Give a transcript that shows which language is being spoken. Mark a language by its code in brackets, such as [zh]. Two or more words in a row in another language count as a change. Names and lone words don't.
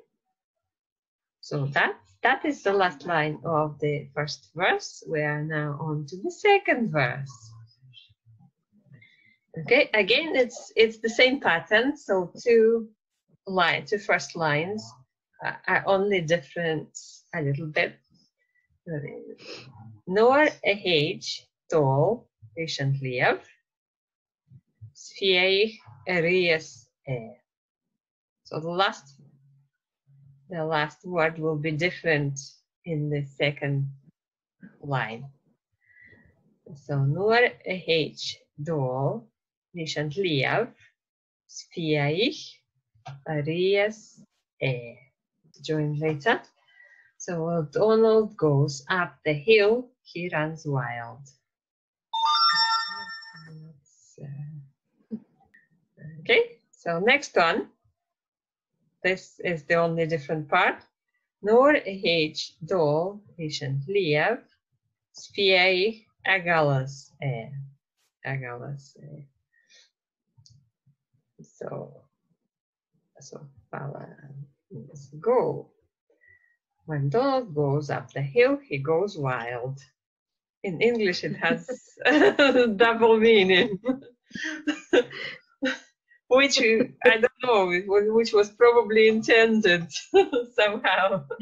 [en] So that is the last line of the first verse. We are now on to the second verse. Okay, again it's the same pattern. So 2 first lines are only different a little bit. [gd] Nuair a thèid, dul, leis an t-sliabh, fiadhaich, ruitheas. [en] So the last word will be different in the second line. [gd] So nuair a thèid, dul, leis an t-sliabh, fiadhaich, ruitheas. [en] Join later. So while Dòmhnall goes up the hill, he runs wild. Okay, so next one. This is the only different part. [gd] Nuair a thèid, dul, leis an t-sliabh, fiadhaich, agus. agam, [en] let's say. So Pala means go. When Donald goes up the hill, he goes wild. In English, it has double meaning, which I don't know, which was probably intended somehow.